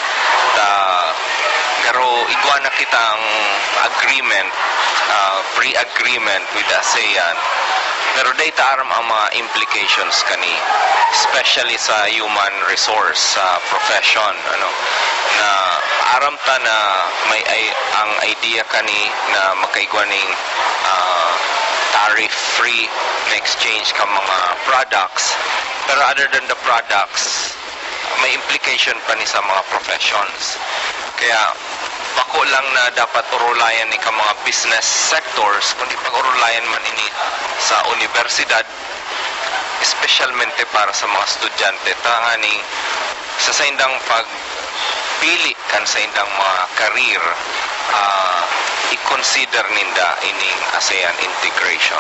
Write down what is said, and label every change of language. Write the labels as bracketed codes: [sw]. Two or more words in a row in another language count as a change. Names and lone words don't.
[bik] Pero igwa na kitang [en] agreement, pre-agreement with ASEAN. [bik] Pero data aram ang mga implications kani, especially sa [en] human resource profession, [bik] na aram ta na may ang idea kani na makaigwaning tariff-free na exchange ka mga products, pero [en] other than the products, [bik] may implication pa ni sa mga professions. Kaya bako lang na dapat urulayan ni ka mga [en] business sectors, [bik] kundi pag-urulayan man ini sa universidad, especialmente para sa mga estudyante, tangani sa saindang pagpili kan sa indang mga career, i-consider ninda ining ASEAN integration.